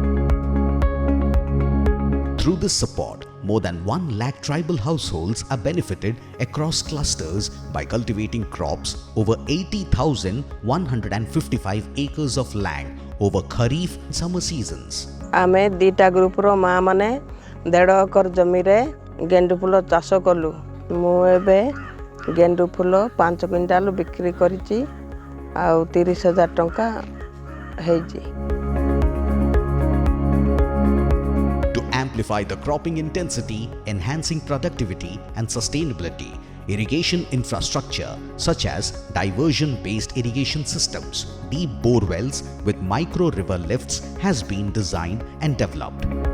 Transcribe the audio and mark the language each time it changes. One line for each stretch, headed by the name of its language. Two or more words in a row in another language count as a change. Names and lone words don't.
English: Through this support, more than 1 lakh tribal households are benefited across clusters by cultivating crops over 80,155 acres of land over Kharif and summer seasons.
Odia: ଆମେ ଦିଟା ଗ୍ରୁପ ର ମା ମାନେ 1.5 ଏକର ଜମି ରେ ଗେଣ୍ଡୁ ଫୁଲ ଚାଷ କଲୁ ମୁ ଏବେ ଗେଣ୍ଡୁ ଫୁଲ 5 କ୍ୱିଣ୍ଟାଲ ବିକ୍ରି କରିଛି ଆ 30,000 ଟଙ୍କା ହେଛି.
English: To amplify the cropping intensity, enhancing productivity and sustainability, irrigation infrastructure such as diversion-based irrigation systems, deep bore wells with micro river lifts has been designed and developed.